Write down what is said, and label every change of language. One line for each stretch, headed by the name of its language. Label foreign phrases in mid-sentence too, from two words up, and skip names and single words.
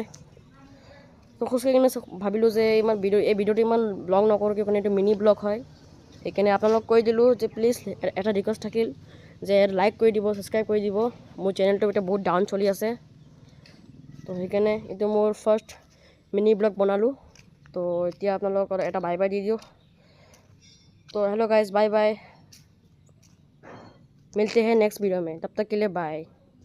Assamese: তো খোজকাঢ়ি কিনে ভাবিলোঁ যে এই ভিডিঅ'টো ইমান ব্লগ নকৰোঁ, কিয় এইটো
English: mini blog
Assamese: হয়। সেইকাৰণে আপোনালোকক কৈ দিলোঁ যে প্লিজ এটা ৰিকুৱেষ্ট থাকিল যে লাইক কৰি দিব, ছাবস্ক্ৰাইব কৰি দিব। মোৰ চেনেলটো এতিয়া বহুত ডাউন চলি আছে। তো সেইকাৰণে এইটো মোৰ
English: first mini blog
Assamese: বনালোঁ। তো এতিয়া আপোনালোকৰ এটা
English: bye bye
Assamese: দি দিওঁ।
Hindi: तो
English: hello guys, bye bye,
Hindi: मिलते हैं
English: next video
Hindi: में, तब तक के लिए बाय।